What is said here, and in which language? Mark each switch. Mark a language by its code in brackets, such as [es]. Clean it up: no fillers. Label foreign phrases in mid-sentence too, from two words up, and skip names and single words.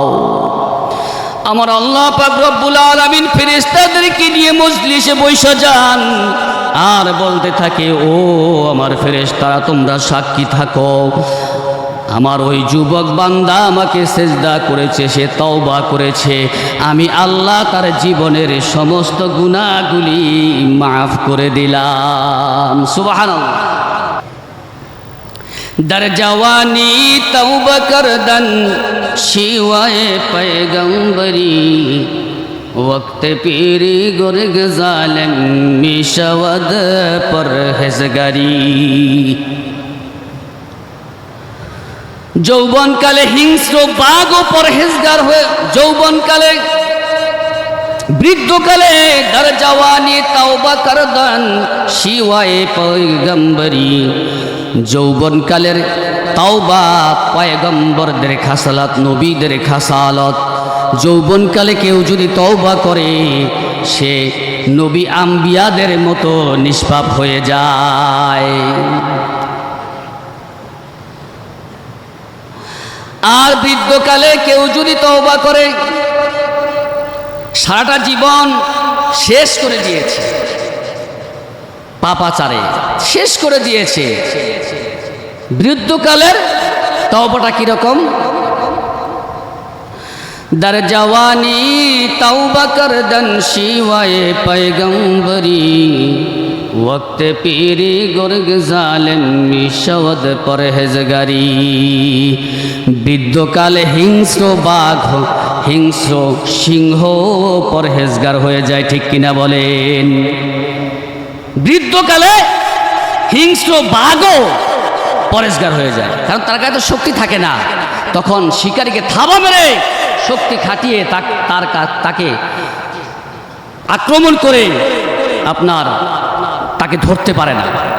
[bn] আমার আল্লাহ পাক [ar] رب العالمين [bn] ফেরেশতাদেরকে নিয়ে মজলিসে বসে যান আর বলতে থাকে, ও আমার ফেরেশতারা, তোমরা সাক্ষী থাকো, আমার ওই যুবক বান্দা আমাকে সেজদা করেছে, সে তওবা করেছে, আমি আল্লাহ তার জীবনের সমস্ত গুনাহগুলি মাফ করে দিলাম। [fa] সুবহানাল্লাহ। در جوانی توبہ کردن شیوائے پیغمبری وقت پیری گرگ ظالم میشود پرہیزگاری [bn] যৌবনকালে হিংস্র বাঘ ও পরহেজগার হয়ে, যৌবনকালে বৃদ্ধকালে [fa] در جوانی توبہ کردن شیوائے پیغمبری [bn] যৌবনকালের তাওবা পয়গম্বরদের খাসালাত, নবীদের খাসালত। যৌবনকালে কেউ যদি তওবা করে সে নবী আম্বিয়াদের মতো নিষ্পাপ হয়ে যায়। আর বৃদ্ধকালে কেউ যদি তওবা করে, সারাটা জীবন শেষ করে দিয়েছে, পাপাচারে শেষ করে দিয়েছে, বৃদ্ধকালের তওবাটা কিরকম? [fa] در جوانی توبہ کردن شیوائے پیغمبری وقت پیری گرگ ظالم میشود পরহেজগারি। [bn] বৃদ্ধকালে হিংস্র বাঘ, হিংস্র সিংহ পরহেজগার হয়ে যায়, ঠিক কিনা বলেন? বৃদ্ধকালে হিংস্র বাঘও পরহেজগার হয়ে যায়, কারণ তার গায়ে তো শক্তি থাকে না, তখন শিকারীকে থাবা মেরে শক্তি খাটিয়ে তাকে আক্রমণ করে আপনার তাকে ধরতে পারে না।